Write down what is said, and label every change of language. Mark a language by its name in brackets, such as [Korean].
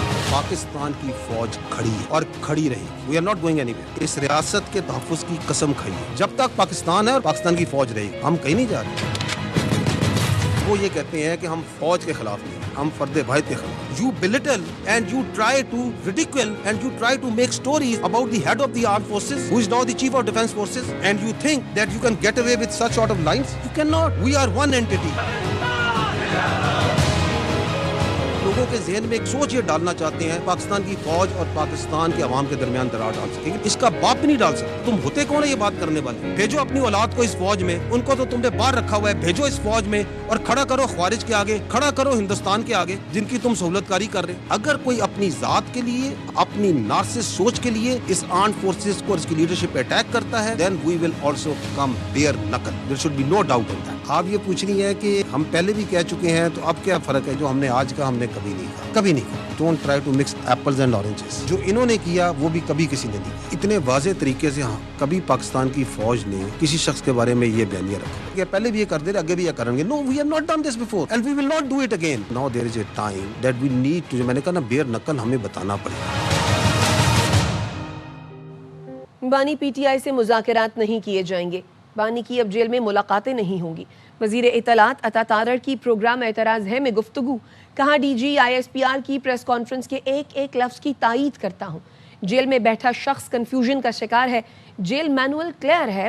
[Urdu] پاکستان کی فوج کھڑی ہے اور کھڑی رہے گی. [English] We are not going anywhere. [Urdu] اس ریاست کے تحفظ کی قسم کھائیے. جب تک پاکستان ہے اور پاکستان کی فوج رہے گی ہم کہیں نہیں جا رہے. وہ یہ کہتے ہیں کہ ہم فوج کے خلاف نہیں, ہم فرد واحد کے خلاف. [English] You belittle and you try to ridicule and you try to make stories about the head of the armed forces who is now the chief of defense forces, and you think that you can get away with such sort of lines. You cannot. We are one entity. [Urdu] لوگوں کے ذہن میں ایک سوچ یہ ڈالنا چاہتے ہیں پاکستان کی فوج اور پاکستان کے عوام کے درمیان درار ڈال سکے گی. اس کا باپ بھی نہیں ڈال سکتا. تم ہوتے کون ہے یہ بات کرنے والے؟ بھیجو اپنی اولاد کو اس فوج میں. ان کو تو تم نے باہر رکھا ہوا ہے. بھیجو اس فوج میں اور کھڑا کرو خوارج کے آگے, کھڑا کرو ہندوستان کے آگے جن کی تم سہولت کاری کر رہے. اگر کوئی اپنی ذات کے لیے, اپنی نارسس سوچ کے لیے اس آرمڈ فورسز کو اور اس کی لیڈرشپ پہ اٹیک کرتا ہے, [English] then we will also come bare knuckle. There should be no doubt on that. [Urdu] آپ یہ پوچھ رہی ہیں کہ ہم پہلے بھی کہہ چکے ہیں تو اب کیا فرق ہے؟ جو ہم نے آج کہا ہم نے کبھی نہیں کہا. کبھی نہیں کہا. [English] Don't try to mix apples and oranges. [Urdu] جو انہوں نے کیا وہ بھی کبھی کسی نے نہیں کیا. اتنے واضح طریقے سے ہاں کبھی پاکستان کی فوج نے کسی شخص کے بارے میں یہ بیانیہ رکھا کہ پہلے بھی یہ کر دے رہے, آگے بھی یہ کریں گے. [English] No, we have not done this before and we will not do it again. Now there is a time that we need to, [Urdu] جو میں نے کہا نا, [English] bare knuckle [Urdu] ہمیں بتانا پڑے گا. بانی پی ٹی آئی سے مذاکرات نہیں کیے جائیں گے. بانی کی اب جیل میں ملاقاتیں نہیں ہوں گی. وزیر اطلاعات عطا تارڑ کی پروگرام اعتراض ہے میں گفتگو. کہا D جی I S P R کی پریس کانفرنس کے ایک ایک لفظ کی تائید کرتا ہوں. جیل میں بیٹھا شخص کنفیوژن کا شکار ہے. جیل مینول کلیئر ہے.